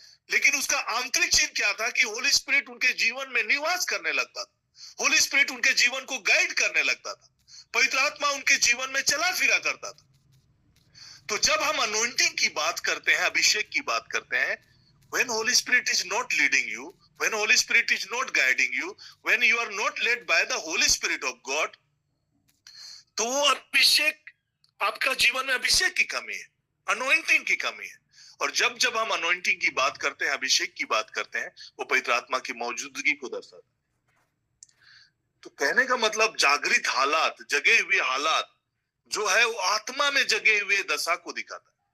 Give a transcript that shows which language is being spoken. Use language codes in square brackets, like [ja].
[hi] लेकिन उसका आंतरिक चिन्ह क्या था कि होली स्पिरिट उनके जीवन में निवास करने लगता था, होली स्पिरिट उनके जीवन को गाइड करने लगता था, पवित्र आत्मा उनके जीवन में चला फिरा करता था। तो जब हम अनॉइंटिंग की बात करते हैं, [en] अभिषेक की बात करते हैं, when Holy Spirit is not leading you, when Holy Spirit is not guiding you, when you are not led by the Holy Spirit of God, [hi] तो वो अभिषेक, आपका जीवन में अभिषेक की कमी है, अनॉइंटिंग की कमी है। और जब जब हम अनॉइंटिंग की बात करते हैं, अभिषेक की बात करते हैं, वो पवित्र आत्मा की मौजूदगी को दर्शाता है। तो कहने का मतलब जागृत हालात, जगे हुए हालात जो है वो आत्मा में जगे हुए दशा को दिखाता है।